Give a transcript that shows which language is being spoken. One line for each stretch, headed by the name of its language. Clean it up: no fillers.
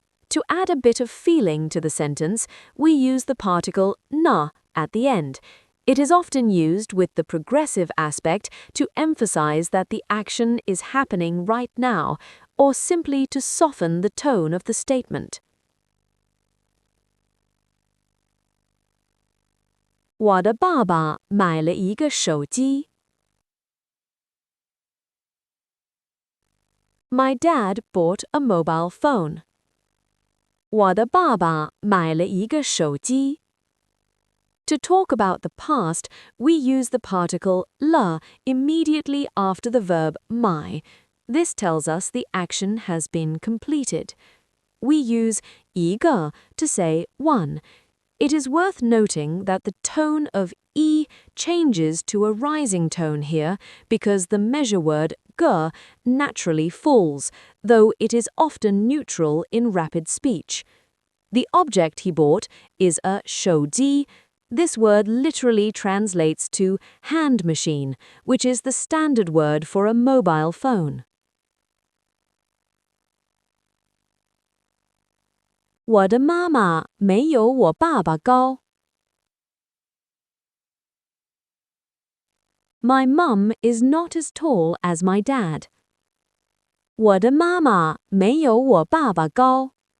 English: To add a bit of feeling to the sentence, we use the particle na at the end. It is often used with the progressive aspect to emphasize that the action is happening right now, or simply to soften the tone of the statement.
Chinese: 我的爸爸买了一个手机.
English: My dad bought a mobile phone.
Chinese: 我的爸爸买了一个手机.
English: To talk about the past, we use the particle 了 immediately after the verb 买. This tells us the action has been completed. We use 一个 to say one. It is worth noting that the tone of e changes to a rising tone here because the measure word 个 naturally falls, though it is often neutral in rapid speech. The object he bought is a 手机. This word literally translates to hand machine, which is the standard word for a mobile phone.
Chinese: 我的妈妈没有我爸爸高.
English: My mum is not as tall as my dad.
Chinese: 我的妈妈没有我爸爸高.